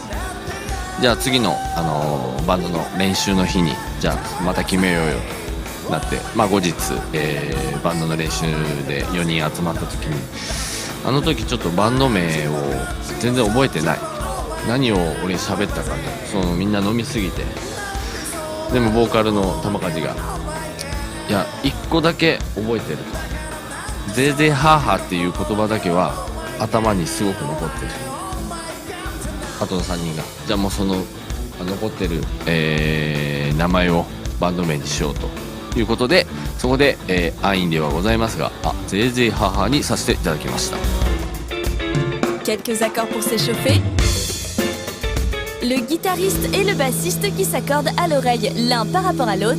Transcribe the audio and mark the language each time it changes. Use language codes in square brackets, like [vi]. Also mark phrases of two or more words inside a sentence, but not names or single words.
[ja] じゃあ次の、バンドの練習の日にじゃあまた決めようよとなって、後日、バンドの練習で4人集まった時にあの時ちょっとバンド名を全然覚えてない、何を俺喋ったかと、みんな飲みすぎて、でもボーカルの玉梶がいや1個だけ覚えてると、ゼーゼーハーハーっていう言葉だけは頭にすごく残ってる。あとの3人がじゃあもうその残ってる、名前をバンド名にしようということで、そこで、安易ではございますがゼーゼーハーハーにさせていただきました。 [fr] Quelques accords pour s'échauffer. Le guitariste et le bassiste qui s'accordent à l'oreille l'un par rapport à l'autre.